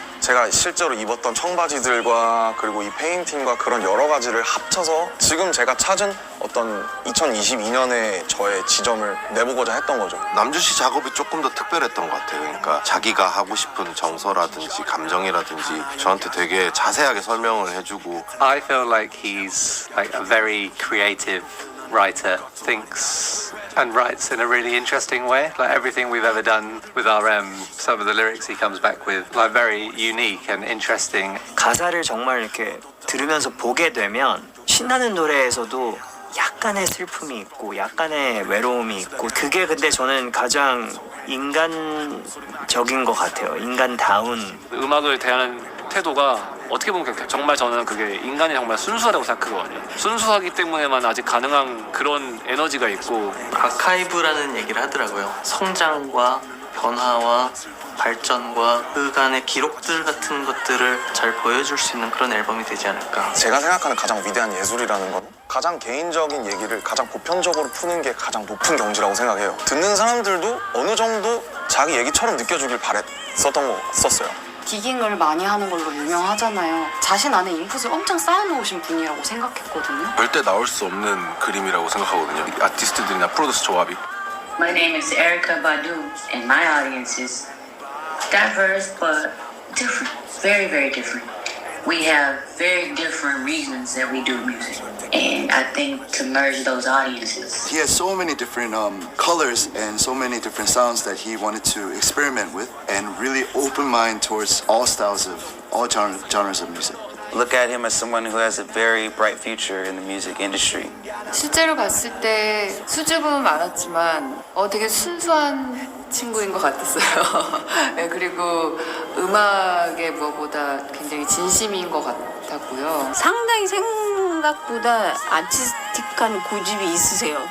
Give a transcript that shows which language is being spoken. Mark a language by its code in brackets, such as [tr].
[ko] 제가 실제로 입었던 청바지들과 그리고 이 페인팅과 그런 여러 가지를 합쳐서 지금 제가 찾은 어떤 2022년의 저의 지점을 내보고자 했던 거죠. 남준 씨 작업이 조금 더 특별했던 것 같아요. 그러니까 자기가 하고 싶은 정서라든지 감정이라든지 저한테 되게 자세하게 설명을 해주고 [en] I feel like he's like a very creative writer, thinks and writes in a really interesting way. Like everything we've ever done with RM, some of the lyrics he comes back with, like very unique and interesting. [ko] 가사를 정말 이렇게 들으면서 보게 되면 신나는 노래에서도 약간의 슬픔이 있고 약간의 외로움이 있고 그게 근데 저는 가장 인간적인 것 같아요. 인간다운 음악을 대하는 태도가 어떻게 보면 정말 저는 그게 인간이 정말 순수하다고 생각하거든요. 순수하기 때문에만 아직 가능한 그런 에너지가 있고 아카이브라는 얘기를 하더라고요. 성장과 변화와 발전과 그간의 기록들 같은 것들을 잘 보여줄 수 있는 그런 앨범이 되지 않을까. 제가 생각하는 가장 위대한 예술이라는 건 가장 개인적인 얘기를 가장 보편적으로 푸는 게 가장 높은 경지라고 생각해요. 듣는 사람들도 어느 정도 자기 얘기처럼 느껴주길 바랬었어요. 디깅을 많이 하는 걸로 유명하잖아요. 자신 안에 인풋을 엄청 쌓아놓으신 분이라고 생각했거든요. 절대 나올 수 없는 그림이라고 생각하거든요. 아티스트들이나 프로듀서 조합이. [en] My name is Erica Badu, and my audience is diverse but different. Very, very different. We have very different reasons that we do music. And I think to merge those audiences. He has so many different colors and so many different sounds that he wanted to experiment with and really open mind towards all styles of all genres of music. Look at him as someone who has a very bright future in the music industry. [ko] 실제로 봤을 때 수줍음은 많았지만 되게 순수한 친구인 것 같았어요. 네, 그리고 음악에 무엇보다 굉장히 진심인 것 같았고요. 상당히 생각보다 아티스틱한 고집이 있으세요.